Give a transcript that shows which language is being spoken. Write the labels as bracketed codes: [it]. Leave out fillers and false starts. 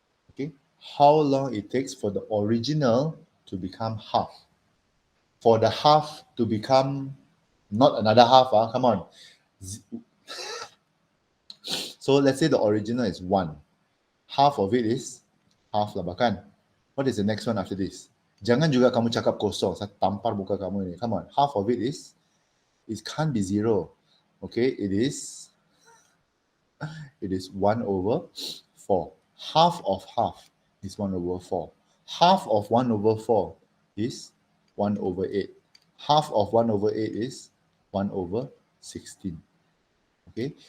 [en] Okay, how long it takes for the original to become half. For the half to become Not another half, come on. So let's say the original is 1. Half of it is half lah, bahkan. What is the next one after this? [ms] Jangan juga kamu cakap kosong, saya tampar muka kamu ini. [en] Come on, half of it can't be 0. Okay, it is 1 over 4. Half of half is 1 over 4. Half of 1 over 4 is 1 over 8. Half of 1 over 8 is 1 over 16. Okay.